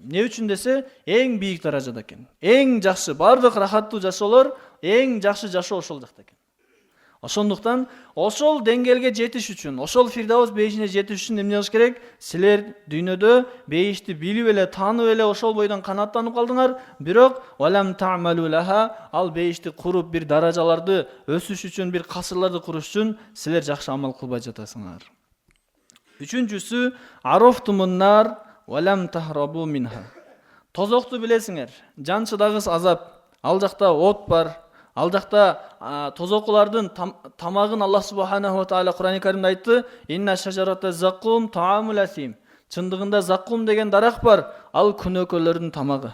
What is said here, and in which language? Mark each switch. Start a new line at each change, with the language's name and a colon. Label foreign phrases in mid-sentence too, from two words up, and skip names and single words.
Kyrgyz: Эмне үчүн десе, эң бийик даражада экен. Эң жакшы, бардык рахаттуу жашоолор, эң жакшы жашоо ошол жакта экен. Ошондуктан ошол деңгээлге жетиш үчүн, ошол фирдаус бейишине жетиш үчүн эмне кылыш керек? Силер дүйнөдө бейишти билип эле, таанып эле ошол бойдон канааттанып калдыңар, бирок
Arabic: ولم تعملوا لها,
Kyrgyz: ал бейишти куруп бир даражаларды өсүш үчүн, бир касырларды куруш үчүн силер жакшы амал кылбай жатасыңар.
Arabic: Үчүнчүсү عرفتم النار ولم تهربوا منها.
Kyrgyz: Тозокту билесиңер, жан чыдагыс азап, ал жакта от бар. Ал жакта тозокулардын тамагын Аллах
Arabic: سبحانه وتعالى
Kyrgyz: Кур'ан-ы Каримде айтты:
Arabic: "إن شجرة الزقوم طعام الأثيم."
Kyrgyz: Чындыгында заккум деген дарак бар, ал күнөөкөлөрдүн тамагы.